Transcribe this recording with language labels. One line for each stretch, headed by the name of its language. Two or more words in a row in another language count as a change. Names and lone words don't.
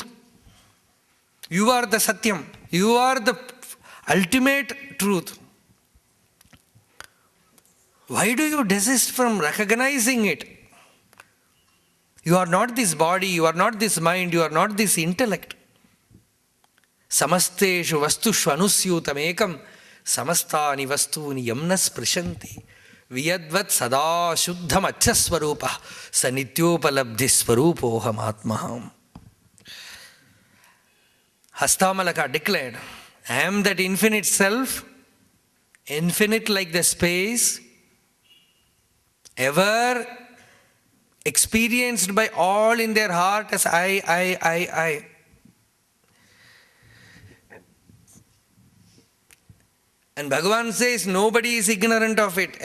English: You are the Satyam. You are the ultimate truth. Why do you desist from recognizing it? You are not this body, you are not this mind, you are not this intellect.
Sanskrit: समस्तेषु वस्तुषु अनुस्यूतम् एकम् समस्तानि वस्तूनि यन्न स्पृशन्ति वियद्वत् सदा शुद्धम् अच्छस्वरूप सनित्योपलब्धि स्वरूपोऽहम् आत्माहम्.
English: Hastamalaka declared, I am that infinite self, infinite like the space, ever experienced by all in their heart as I. And Bhagavan says nobody is ignorant of it.